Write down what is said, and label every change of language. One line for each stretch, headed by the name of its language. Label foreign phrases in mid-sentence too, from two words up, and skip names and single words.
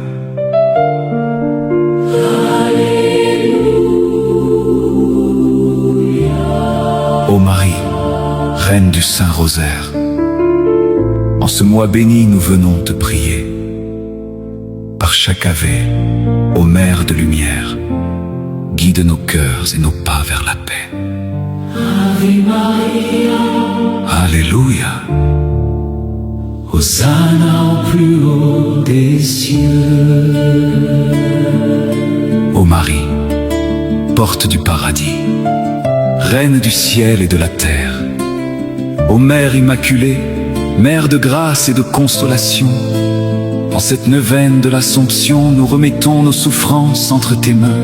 French: Ô Marie, Reine du Saint-Rosaire, en ce mois béni nous venons te prier. Par chaque Ave, ô Mère de lumière, guide nos cœurs et nos pas vers la paix.
Latin: Ave Maria.
French: Alléluia. Hosanna au plus haut des cieux. Ô Marie, porte du paradis, Reine du ciel et de la terre, ô Mère immaculée, Mère de grâce et de consolation, en cette neuvaine de l'Assomption, nous remettons nos souffrances entre tes mains.